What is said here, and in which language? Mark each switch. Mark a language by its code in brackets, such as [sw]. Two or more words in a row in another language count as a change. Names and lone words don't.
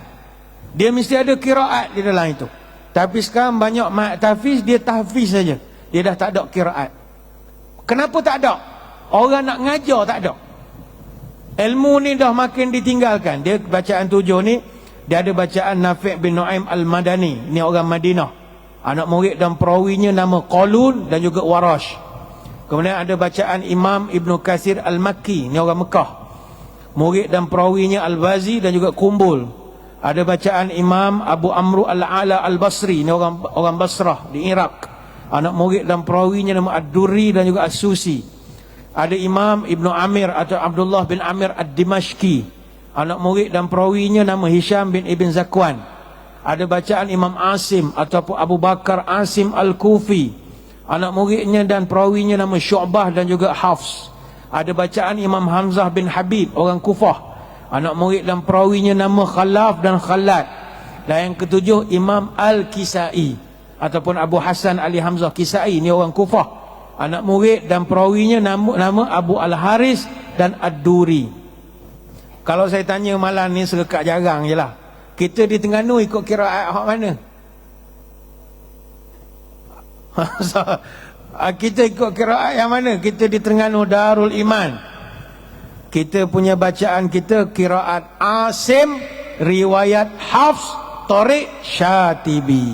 [ms] Dia mesti ada kiraat di dalam itu. Tapi sekarang banyak ma'had tahfiz, dia tahfiz saja. Dia dah tak ada kiraat. Kenapa tak ada? Orang nak ngajar tak ada. Ilmu ni dah makin ditinggalkan. Dia bacaan 7 ni, dia ada bacaan Nafi' bin Nu'aim Al-Madani. Ini orang Madinah. Anak murid dan perawinya nama Qalun dan juga Warash. Kemudian ada bacaan Imam Ibn Katsir Al-Makki. Ini orang Mekah. Murid dan perawinya Al-Bazi dan juga Kumbul. Ada bacaan Imam Abu Amru Al-Ala Al-Basri. Ini orang Basrah di Iraq. Anak murid dan perawinya nama Ad-Durri dan juga As-Susi. Ada Imam Ibn Amir atau Abdullah bin Amir Ad-Dimashqi. Anak murid dan perawinya nama Hisham bin Ibn Zakwan. Ada bacaan Imam Asim ataupun Abu Bakar Asim Al-Kufi. Anak muridnya dan perawinya nama Syu'bah dan juga Hafs. Ada bacaan Imam Hamzah bin Habib, orang Kufah. Anak murid dan perawinya nama Khalaf dan Khalad. Dan yang ketujuh Imam Al-Kisai ataupun Abu Hasan Ali Hamzah Kisai, ini orang Kufah. Anak murid dan perawinya nama Abu Al-Haris dan Ad-Duri. Kalau saya tanya malam ni serekat jarang je lah. Kita di Terengganu ikut kiraat hak mana? Kita ikut kiraat yang mana? Kita di Terengganu Darul Iman. Kita punya bacaan kita kiraat Asim, riwayat Hafs, Tariq Syatibi.